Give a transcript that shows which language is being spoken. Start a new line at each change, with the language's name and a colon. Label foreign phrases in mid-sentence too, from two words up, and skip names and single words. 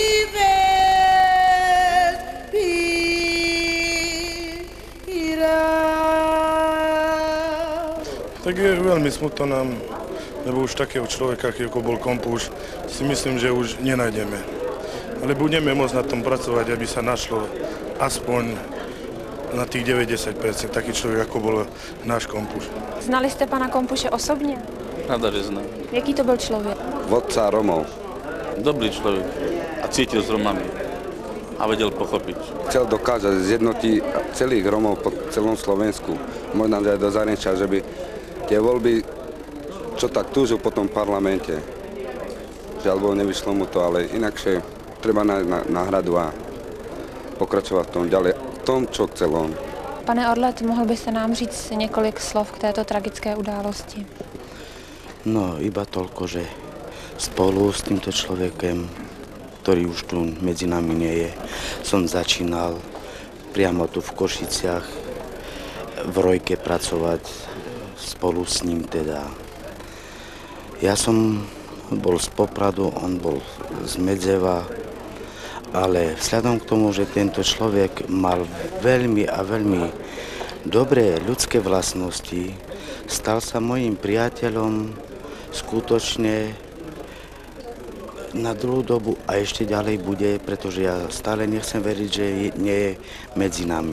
Slovak: Tak je veľmi smutno nám, lebo už takého človeka, ako bol Kompuš, si myslím, že už nenájdeme. Ale budeme môcť na tom pracovať, aby sa našlo aspoň na tých 90% taký človek, ako bol náš Kompuš.
Czech: Znali jste pana Kompuše osobně? Rada, že znám. Jaký to byl člověk?
Slovak: Vodca Romov. Dobrý človek a cítil s Romami a vedel pochopiť. Chcel dokázať zjednotiť celých Romov po celom Slovensku, možno aj do zahraničia, že by tie voľby, čo tak túžil po tom parlamente, že alebo nevyšlo mu to, ale inakšie treba nájsť náhradu a pokračovať v tom ďalej, v tom, čo chcel on.
Czech: Pane Orlet, mohl byste nám říct několik slov k této tragické události?
Slovak: No, iba toľko, že spolu s týmto človekom, ktorý už tu medzi nami nie je, som začínal priamo tu v Košiciach v Rojke pracovať spolu s ním teda. Ja som bol z Popradu, on bol z Medzeva, ale vzhľadom k tomu, že tento človek mal veľmi a veľmi dobré ľudské vlastnosti, stal sa mojím priateľom skutočne na druhú dobu a ešte ďalej bude, pretože ja stále nechcem veriť, že nie je medzi nami.